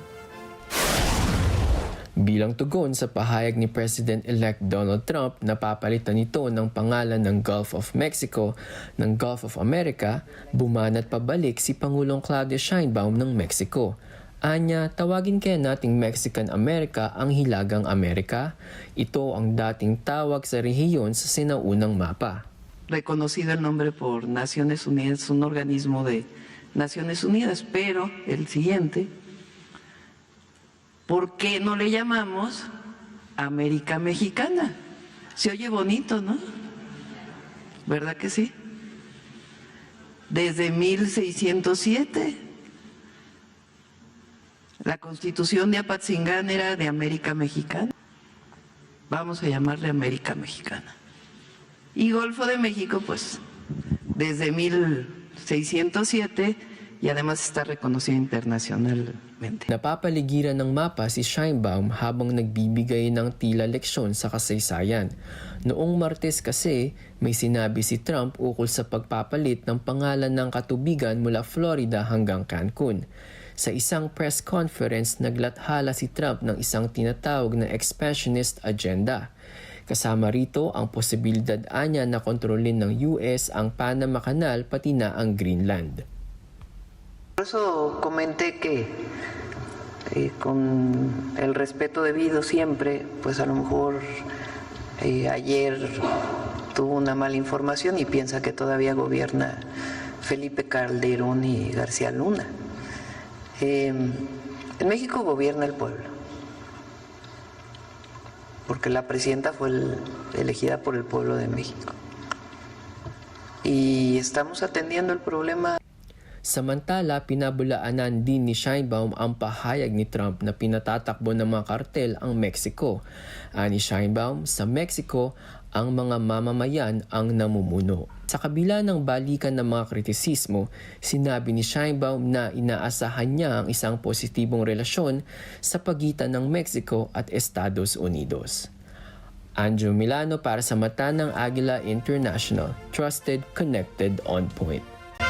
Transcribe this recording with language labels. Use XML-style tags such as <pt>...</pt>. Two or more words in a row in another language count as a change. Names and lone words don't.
<tl>Bilang tugon sa pahayag ni President-elect Donald Trump na papalitan nito ng pangalan ng Gulf of Mexico ng Gulf of America, bumanat pabalik si Pangulong Claudia Sheinbaum ng Mexico. Anya, tawagin kaya nating Mexican America ang Hilagang Amerika? Ito ang dating tawag sa rehiyon sa sinaunang mapa.</tl> <es>Reconocido el nombre por Naciones Unidas, un organismo de Naciones Unidas, pero el siguiente, ¿por qué no le llamamos América Mexicana? Se oye bonito, ¿no? ¿Verdad que sí? Desde 1607, la Constitución de Apatzingán era de América Mexicana. Vamos a llamarle América Mexicana. Y Golfo de México, pues, desde 1607 y además está reconocido internacionalmente.</es> <tl>Napapaligiran ng mapa si Sheinbaum habang nagbibigay ng tila leksyon sa kasaysayan. Noong Martes kasi, may sinabi si Trump ukol sa pagpapalit ng pangalan ng katubigan mula Florida hanggang Cancun. Sa isang</tl> <en>press conference,</en> <tl>naglathala si Trump ng isang tinatawag na</tl> <en>expansionist agenda.</en> <tl>Kasama rito ang posibilidad anya na kontrolin ng US ang Panama Canal pati na ang Greenland.</tl> <es>Por eso comenté que con el respeto debido siempre, pues a lo mejor ayer tuvo una mala información y piensa que todavía gobierna Felipe Calderón y García Luna. En México gobierna el pueblo, porque la presidenta fue elegida por el pueblo de México. Y estamos atendiendo el problema.</es> <tl>Samantala, pinabulaanan din ni Sheinbaum ang pahayag ni Trump na pinatatakbo ng mga kartel ang Mexico. Ani Sheinbaum, sa Mexico, ang mga mamamayan ang namumuno. Sa kabila ng balikan ng mga kritisismo, sinabi ni Sheinbaum na inaasahan niya ang isang positibong relasyon sa pagitan ng Mexico at Estados Unidos. Anjo Milano para sa Mata ng Agila International.</tl> <en>Trusted, connected, on point.</en>